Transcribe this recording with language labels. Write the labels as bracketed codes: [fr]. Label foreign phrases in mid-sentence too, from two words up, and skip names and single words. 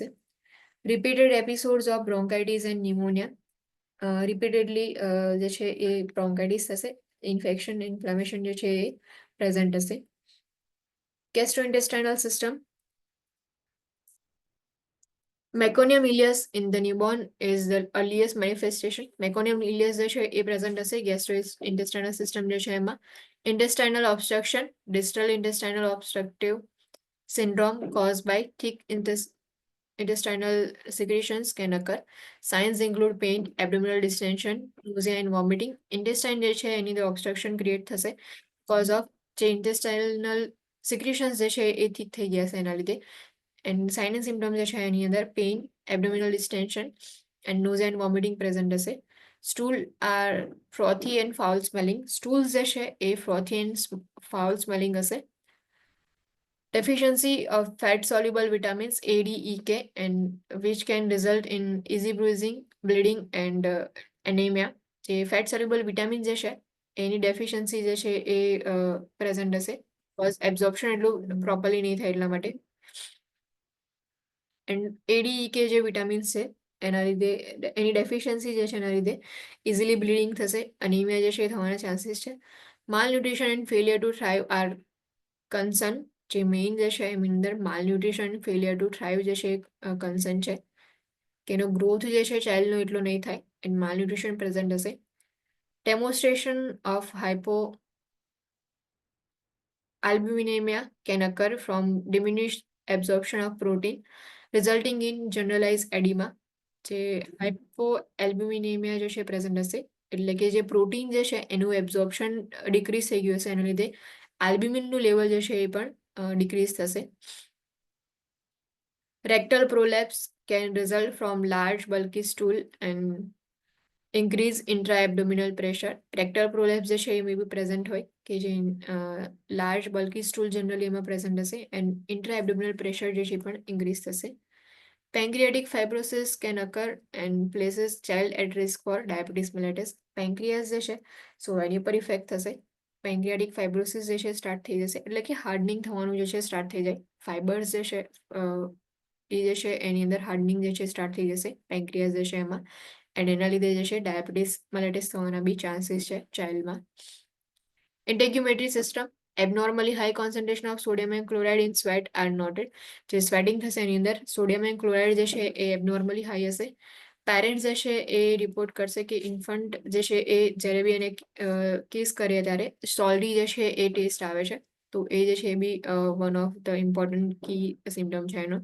[en] repeated episodes of bronchitis and pneumonia, [gu] રિપીટેડલી જે છે એ બ્રોન્કાઇટિસ થશે, [en] infection inflammation [gu] જે છે એ પ્રેઝન્ટ હશે. [en] gastrointestinal system Meconium ileus in the newborn is the earliest manifestation. Meconium ileus [gu] જે છે એ present હશે [en] gastrointestinal system [gu] જે છે એમાં. [en] Intestinal obstruction, distal intestinal obstructive syndrome caused by thick intestinal secretions can occur. Signs include pain, abdominal distension, nausea and vomiting. [gu] Intestine જે છે એની અંદર obstruction create થશે [en] cause of [gu] જે [en] intestinal secretions [gu] જે છે એ thick થઈ ગયા છે એના લીધે. [en] And sign and symptoms [gu] જે છે એની અંદર [en] pain, abdominal distension and nausea and vomiting [gu] present હશે. [en] Stool are frothy and foul smelling. [gu] Stools જે છે એ [en] frothy and foul smelling [gu] હશે. [en] Deficiency of fat soluble vitamins A, D, E, K, and which can result in easy bruising, bleeding, and anemia. [gu] જે [en] fat soluble vitamins [gu] જે છે એની deficiency જે છે એ present હશે [en] because absorption [gu] એટલું properly નહીં થાય એટલા માટે. એન્ડ ADEK જે વિટામિન્સ છે એના લીધે એની ડેફિશિયન્સી જે છે એના લીધે [en] easily bleeding [gu] થશે, અનીમિયા જે છે એ થવાના ચાન્સીસ છે. [en] mal nutrition and failure to thrive are concern. [gu] જે મેઇન જે છે એની અંદર [en] mal nutrition failure to thrive [gu] જે છે એ કન્સર્ન છે કે એનો ગ્રોથ જે છે ચાઇલ્ડનો એટલો નહીં થાય [en] and mal nutrition [gu] પ્રેઝન્ટ હશે. [en] demonstration of hypoalbuminemia can occur from diminished absorption of protein resulting in generalized edema. [gu] જે હાઇપોએલ્બ્યુમિનેમિયા જે છે પ્રેઝન્ટ હશે એટલે કે જે પ્રોટીન જે છે એનું [en] absorption decrease [gu] થઈ ગયું હશે એના લીધે આલ્બ્યુમિનનું લેવલ જે છે એ પણ ડિક્રીઝ થશે. [en] rectal prolapse can result from large bulky stool and increase intraabdominal pressure. rectal prolapse [gu] જે છે એ [en] may be present [gu] હોય કે જે [en] large bulky stool generally [gu] એમાં પ્રેઝન્ટ હશે [en] and intraabdominal pressure [gu] જે છે પણ ઇન્ક્રીઝ થશે. [en] Pancreatic fibrosis can occur and places child at risk for diabetes mellitus. [gu] Pancreas જે છે સો એની પર ઇફેક્ટ થશે. [en] pancreatic fibrosis [gu] જે છે સ્ટાર્ટ થઈ જશે એટલે કે હાર્ડનિંગ થવાનું જે છે સ્ટાર્ટ થઈ જાય. ફાઇબર્સ જે છે એ જે છે એની અંદર હાર્ડનિંગ જે છે સ્ટાર્ટ થઈ જશે પેન્ક્રિયાસ જે છે એમાં એન્ડ એના લીધે જે છે [en] diabetes mellitus [gu] થવાના બી ચાન્સીસ છે ચાઇલ્ડમાં. [en] Integumentary system, abnormally high concentration of sodium and chloride in sweat are noted. [gu] જે સ્વેટિંગ થશે એની અંદર [en] sodium and chloride [gu] જે છે એ [en] abnormally high [gu] હશે. પેરેન્ટ્સ જે છે એ રિપોર્ટ કરશે કે ઇન્ફન્ટ જે છે એ જ્યારે બી એને કિસ કરીએ ત્યારે સોલ્ટી જે છે એ ટેસ્ટ આવે છે તો એ જે છે એ બી [en] one of the important key symptom [gu] છે એનો.